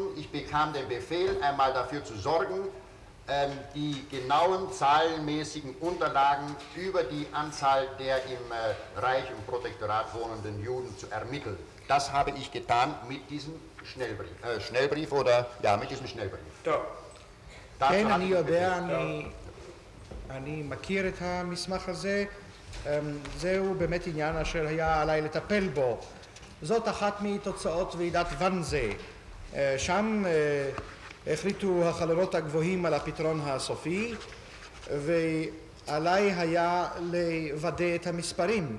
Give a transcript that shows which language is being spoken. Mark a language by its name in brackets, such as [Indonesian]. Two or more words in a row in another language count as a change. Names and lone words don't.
[German] Ich bekam den Befehl, einmal dafür zu sorgen, die genauen zahlenmäßigen Unterlagen über die Anzahl der im Reich und Protektorat wohnenden Juden zu ermitteln. Das habe ich getan mit diesem Schnellbrief mit diesem Schnellbrief. [Hebrew] טוב. כן, אני יודע, אני מכיר את המסמך הזה. זהו באמת עניין אשר היה עליי לטפל בו. זאת אחת מתוצאות ועידת ואנזה. שם החליטו החלונות הגבוהים על הפתרון הסופי, ועליי היה לוודא את המספרים.